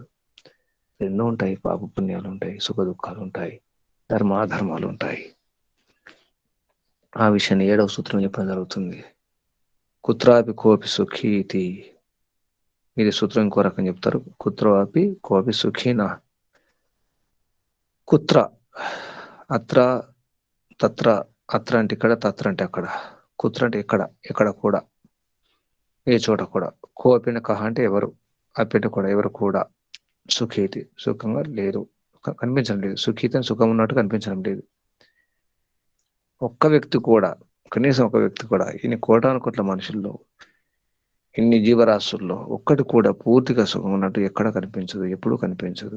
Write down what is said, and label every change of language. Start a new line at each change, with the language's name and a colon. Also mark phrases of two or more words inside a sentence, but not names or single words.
Telugu: ఎన్నో ఉంటాయి, పాప పుణ్యాలు ఉంటాయి, సుఖ దుఃఖాలు ఉంటాయి, ధర్మాధర్మాలు ఉంటాయి. ఆ విషయాన్ని 7వ సూత్రం చెప్పడం జరుగుతుంది.
Sanskrit: కుత్రాపి కోపి సుఖీతి.
Telugu: ఇది సూత్రం ఇంకో రకం చెప్తారు.
Sanskrit: కుత్రాపి కోపి సుఖీన.
Telugu: కుత్ర, అత్ర, తత్ర, అత్ర అంటే ఇక్కడ, తత్ర అంటే అక్కడ, కుత్ర అంటే ఎక్కడ, ఎక్కడ కూడా, ఏ చోట కూడా, కోపిన కహ అంటే ఎవరు, అప్పిట కూడా ఎవరు కూడా, సుఖీతి సుఖంగా లేరు, కనిపించడం లేదు. సుఖీతి అని సుఖం ఉన్నట్టు కనిపించడం లేదు. ఒక్క వ్యక్తి కూడా, కనీసం ఒక వ్యక్తి కూడా, ఇన్ని కోటాను కోట్ల మనుషుల్లో, ఇన్ని జీవరాశుల్లో ఒక్కటి కూడా పూర్తిగా సుఖం ఉన్నట్టు ఎక్కడ కనిపించదు, ఎప్పుడూ కనిపించదు.